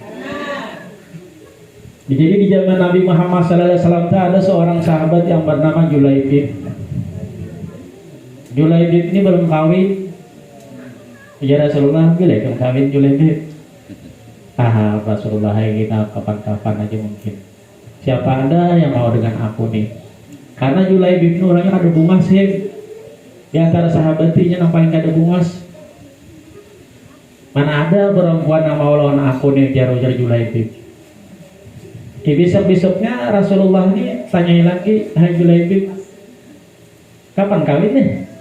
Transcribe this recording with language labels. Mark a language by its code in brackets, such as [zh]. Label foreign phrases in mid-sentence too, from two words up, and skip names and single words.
[id] Jadi di zaman Nabi Muhammad sallallahu alaihi wasallam ada seorang sahabat yang bernama Julaibib. Julaibib ini belum kawin. Ya Rasulullah, bila belum kawin Julaibib. Rasulullah, kita kapan-kapan aja mungkin. Siapa ada yang mau dengan aku nih? [bjn] Karena Julaibib ini orangnya ada bungas sih. Di antara sahabatnya yang paling ada bungas. Mana ada perempuan yang mau lawan aku nih, jar-jar Julaibib. [id] Besok-besoknya Rasulullah ini tanyain lagi, hai Julaibib, kapan kawin nih?